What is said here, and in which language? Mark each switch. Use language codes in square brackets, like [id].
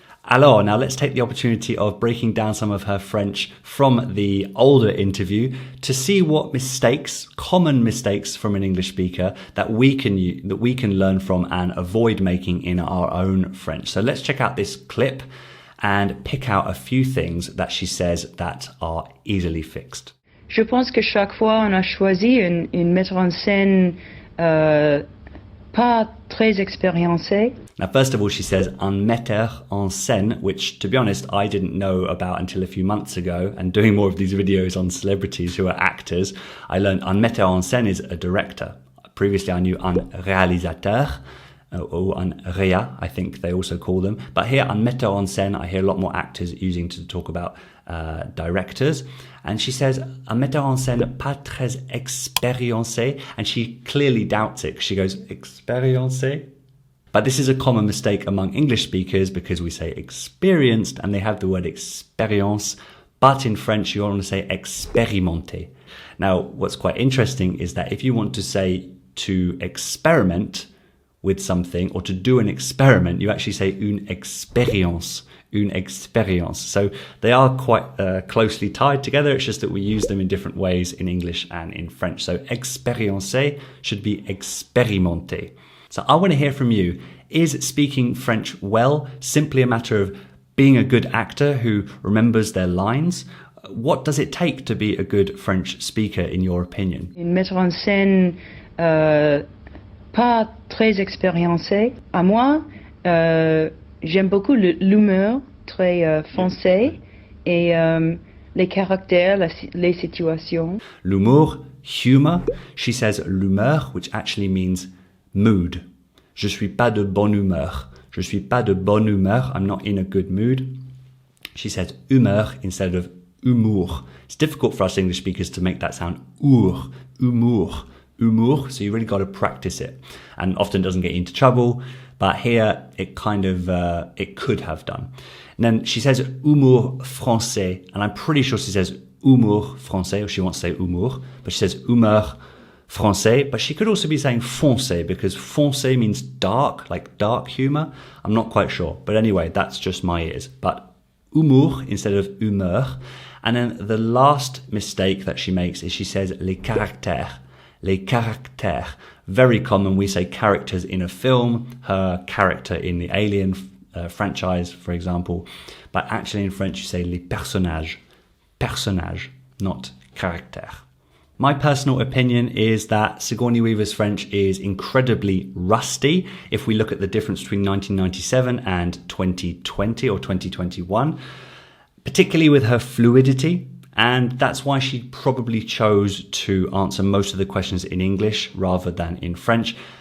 [en] Alors, now let's take the opportunity of breaking down some of her French from the older interview to see what mistakes, common mistakes from an English speaker that we can learn from and avoid making in our own French. So let's check out this clip and pick out a few things that she says that are easily fixed. [fr] Je pense que chaque fois on a choisi une metteur en scène pas très expérimenté. [en] Now, first of all, she says un metteur en scène, which, to be honest, I didn't know about until a few months ago. And doing more of these videos on celebrities who are actors, I learned un metteur en scène is a director. Previously, I knew un réalisateur, or un réa, I think they also call them. But here, un metteur en scène, I hear a lot more actors using to talk about directors. And she says, [fr] un metteur en scène pas très expériencé. [en] And she clearly doubts it. She goes, expériencé? But this is a common mistake among English speakers because we say experienced and they have the word expérience. But in French, you want to say expérimenté. Now, what's quite interesting is that if you want to say to experiment with something or to do an experiment, you actually say une expérience. Une expérience. So they are quite closely tied together. It's just that we use them in different ways in English and in French. So expériencer should be expérimenté. So I want to hear from you. Is speaking French well simply a matter of being a good actor who remembers their lines? What does it take to be a good French speaker, in your opinion? [fr] Une metteur en scène pas très expérimenté. À moi, j'aime beaucoup l'humour très foncé et les caractères, les situations. L'humour, humor. [en] She says l'humeur, which actually means mood. [fr] Je suis pas de bonne humeur. Je suis pas de bonne humeur. [en] I'm not in a good mood. She says humeur instead of humour. It's difficult for us English speakers to make that sound humour, humour. So you really got to practice it, and often doesn't get you into trouble. But here it kind of it could have done. And then she says humour français, and I'm pretty sure she says humour français, or she wants to say humour, but she says humeur français, but she could also be saying foncé because foncé means dark, like dark humor. I'm not quite sure, but anyway, that's just my ears. But humour instead of humeur. And then the last mistake that she makes is she says les caractères. Les caractères. Very common, we say characters in a film, her character in the Alien franchise, for example. But actually in French, you say les personnages. Personnage, not caractère. My personal opinion is that Sigourney Weaver's French is incredibly rusty if we look at the difference between 1997 and 2020 or 2021, particularly with her fluidity. And that's why she probably chose to answer most of the questions in English rather than in French.